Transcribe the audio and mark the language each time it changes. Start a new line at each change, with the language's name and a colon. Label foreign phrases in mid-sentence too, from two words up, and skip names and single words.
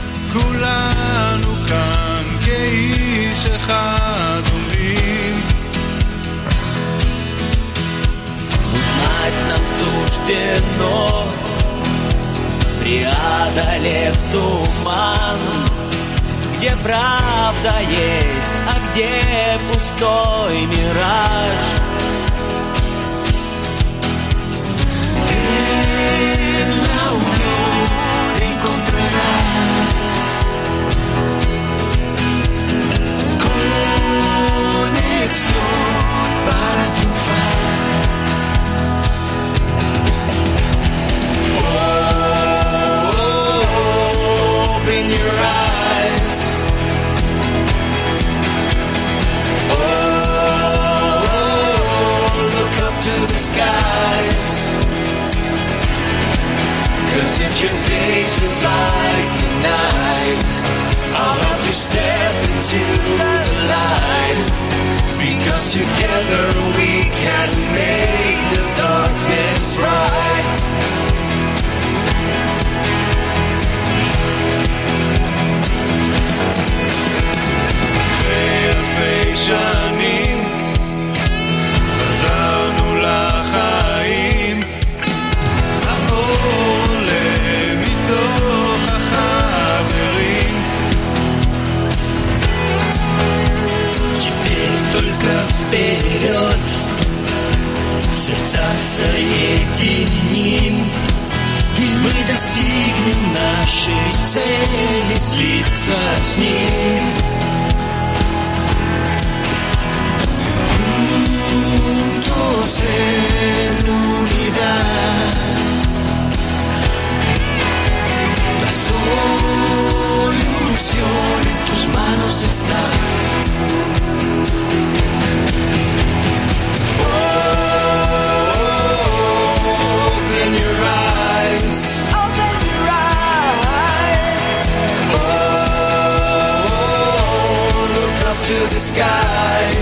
Hebrew: כולנו כאן כאיש אחד עומדים.
Russian: Узнать нам суждено, преодолев туман, где правда есть, а где пустой мираж.
Spanish: En la unión encontrarás conexión para triunfar.
English: Open your eyes. Look up to the skies. 'Cause if your day feels like the night, I'll help you step into the light. Because together we can make the darkness bright.
Hebrew: אלפי שנים חזרנו לחיים, האור עולה מתוך החברים.
Russian: Теперь только вперед, сердца соединим, и мы достигнем нашей цели, слиться с ним.
Spanish: Juntos en unidad, la solución en tus manos está.
English: Open your eyes. Open your eyes. Look up to the skies.